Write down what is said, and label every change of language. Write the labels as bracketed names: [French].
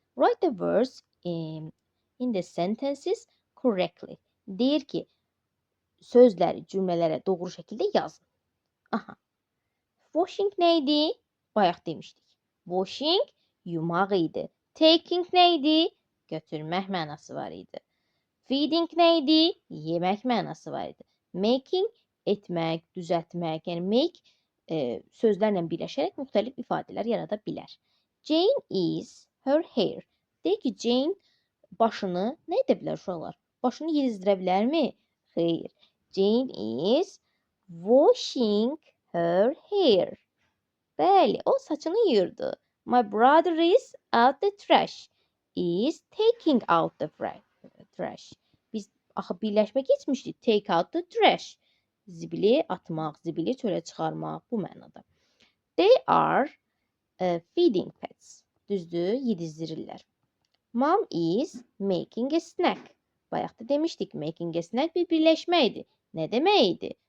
[English] Write the words in the sentences correctly. [Azerbaijani] Deyir ki, sözləri cümlələrə doğru şəkildə yazın. Washing nə idi? Bayaq demişdik. Washing yumaq idi. Taking nə idi? Götürmək mənası var idi. Feeding nə idi? Yemək mənası var idi. Making etmək, düzəltmək, yəni make sözlərlə birləşərək müxtəlif ifadələr yarada bilər. [English] Jane is her hair. [Azerbaijani] Deyir ki, Jane başını nə edə bilər uşaqlar? Başını yedizdirə bilərmi? Xeyr. [English] Jane is washing her hair. [Azerbaijani] Bəli, o saçını yuyurdu. [English] My brother is out the trash. Is taking out the trash. [Azerbaijani] Biz axı birləşmə keçmişdik. [English] Take out the trash. [Azerbaijani] Zibili atmaq, zibili çölə çıxarmaq bu mənada. [English] They are feeding pets. [Azerbaijani] Düzdür, yedizdirirlər. [English] Mom is making a snack. [Azerbaijani] Bayaq da demişdik, making a snack bir birləşmə idi. Nə demək idi?